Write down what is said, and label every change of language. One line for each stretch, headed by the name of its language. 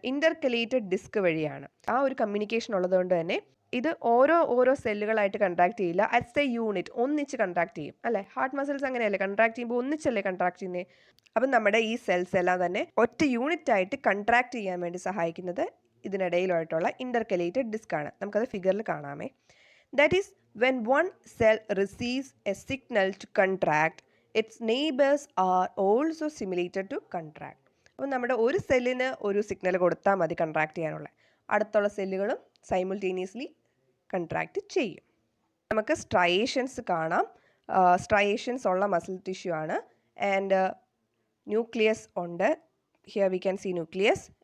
Malayalam: Intercalated disk വഴിയാണ്. ആ ഒരു കമ്മ്യൂണിക്കേഷൻ ഉള്ളതുകൊണ്ട് തന്നെ ഇത് ഓരോ സെല്ലുകളായിട്ട് കൺട്രാക്ട് ചെയ്യില്ല,
English: as a unit
Malayalam: ഒന്നിച്ച് കൺട്രാക്ട് ചെയ്യും അല്ലേ? ഹാർട്ട് മസിൽസ് അങ്ങനെയല്ലേ, കൺട്രാക്ട് ചെയ്യുമ്പോൾ ഒന്നിച്ചല്ലേ കൺട്രാക്ട് ചെയ്യുന്നത്? അപ്പം നമ്മുടെ ഈ സെൽസ് എല്ലാം തന്നെ ഒറ്റ യൂണിറ്റ് ആയിട്ട് കൺട്രാക്ട് ചെയ്യാൻ വേണ്ടി സഹായിക്കുന്നത് ഇതിനിടയിലായിട്ടുള്ള ഇൻ്റർകലേറ്റഡ് ഡിസ്ക് ആണ്. നമുക്കത് ഫിഗറിൽ കാണാമേ.
English: That is, when one cell receives a signal to contract, its neighbors are also simulated to contract.
Malayalam: അപ്പോൾ നമ്മുടെ ഒരു സെല്ലിന് ഒരു സിഗ്നൽ കൊടുത്താൽ മതി കൺട്രാക്ട് ചെയ്യാനുള്ള, അടുത്തുള്ള സെല്ലുകളും സൈമിൾട്ടേനിയസ്ലി കൺട്രാക്ട് ചെയ്യും. നമുക്ക് സ്ട്രയേഷൻസ് കാണാം. സ്ട്രയേഷൻസ് ഉള്ള മസിൽ ടിഷ്യൂ ആണ്.
English: And nucleus ഉണ്ട്. Here we can see nucleus.